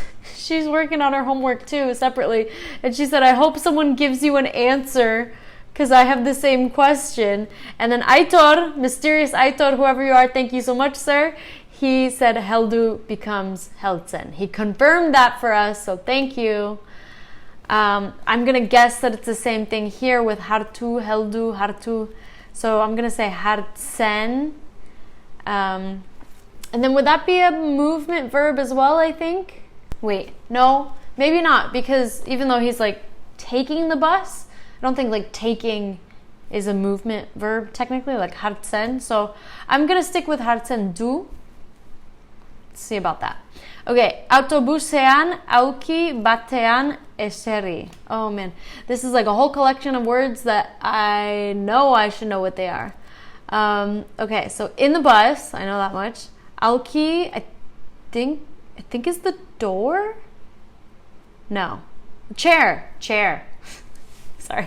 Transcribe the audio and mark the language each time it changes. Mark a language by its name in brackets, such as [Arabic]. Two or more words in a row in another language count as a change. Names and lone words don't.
[English] She's working on her homework too, separately, and she said, "I hope someone gives you an answer, because I have the same question." And then Aitor, mysterious Aitor, whoever you are, thank you so much, sir. He said Heldu becomes Heldsen. He confirmed that for us, so thank you. I'm going to guess that it's the same thing here with hartu, heldu, hartu. So I'm going to say hartsen. And then would that be a movement verb as well, I think? Wait, no, maybe not, because even though he's like taking the bus, I don't think like taking is a movement verb technically, like hartsen. So I'm going to stick with [Basque] hartsen du. [English] Let's see about that. [Basque] Okay, autobusean, auki, batean, eseri. [English] Oh man, this is like a whole collection of words that I know I should know what they are. Okay, so in the bus, I know that much. Auki, I think is the door? No. Chair. Sorry.